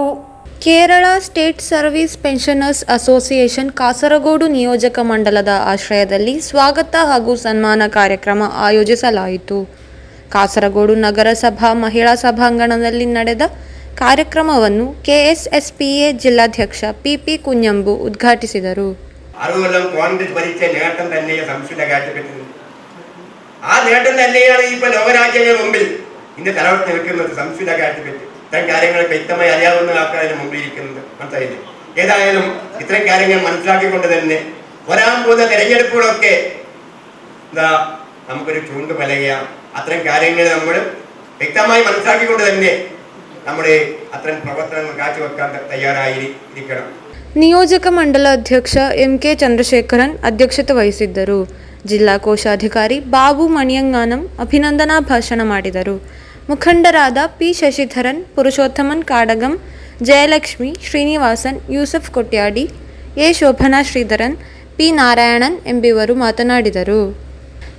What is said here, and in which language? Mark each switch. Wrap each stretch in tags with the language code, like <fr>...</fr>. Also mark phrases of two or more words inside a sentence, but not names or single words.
<kn>ಕೇರಳ ಸ್ಟೇಟ್ ಸರ್ವಿಸ್ ಪೆನ್ಷನರ್ಸ್ ಅಸೋಸಿಯೇಷನ್ ಕಾಸರಗೋಡು ನಿಯೋಜಕ ಮಂಡಲದ ಆಶ್ರಯದಲ್ಲಿ ಸ್ವಾಗತ ಹಾಗೂ ಸನ್ಮಾನ ಕಾರ್ಯಕ್ರಮ ಆಯೋಜಿಸಲಾಯಿತು. ಕಾಸರಗೋಡು ನಗರಸಭಾ ಮಹಿಳಾ ಸಭಾಂಗಣದಲ್ಲಿ ನಡೆದ ಕಾರ್ಯಕ್ರಮವನ್ನು ಕೆಎಸ್ಎಸ್ಪಿಎ ಜಿಲ್ಲಾಧ್ಯಕ್ಷ ಪಿಪಿ ಕುಂಜಂಬು ಉದ್ಘಾಟಿಸಿದರು.</kn> <ml>ഇത്തരം കാര്യങ്ങൾ വ്യക്തമായി അറിയാവുന്ന ആൾക്കാരെ മുമ്പിലിരിക്കുന്നത് മനസ്സിലായില്ലേ. ഏതായാലും ഇത്തരം കാര്യങ്ങൾ മനസ്സിലാക്കിക്കൊണ്ട് തന്നെ വരാൻ പോകുന്ന തെരഞ്ഞെടുപ്പുകളൊക്കെ നമുക്കൊരു ചൂണ്ട് പലകയാണ്. അത്തരം കാര്യങ്ങൾ നമ്മൾ വ്യക്തമായി മനസ്സിലാക്കിക്കൊണ്ട് തന്നെ നമ്മുടെ അത്തരം പ്രവർത്തനങ്ങൾ കാഴ്ചവെക്കാൻ തയ്യാറായിരിക്കണം.</ml> <kn>ನಿಯೋಜಕ ಮಂಡಲ ಅಧ್ಯಕ್ಷ ಎಂಕೆ ಚಂದ್ರಶೇಖರನ್ ಅಧ್ಯಕ್ಷತೆ ವಹಿಸಿದ್ದರು. ಜಿಲ್ಲಾ ಕೋಶಾಧಿಕಾರಿ ಬಾಬು ಮಣಿಯಂಗಾನಂ ಅಭಿನಂದನಾ ಭಾಷಣ ಮಾಡಿದರು. ಮುಖಂಡರಾದ ಪಿ ಶಶಿಧರನ್, ಪುರುಷೋತ್ತಮನ್ ಕಾಡಗಂ, ಜಯಲಕ್ಷ್ಮಿ, ಶ್ರೀನಿವಾಸನ್, ಯೂಸಫ್ ಕೊಟ್ಯಾಡಿ, ಎ ಶೋಭನಾ ಶ್ರೀಧರನ್, ಪಿ ನಾರಾಯಣನ್ ಎಂಬಿವರು ಮಾತನಾಡಿದರು.</kn>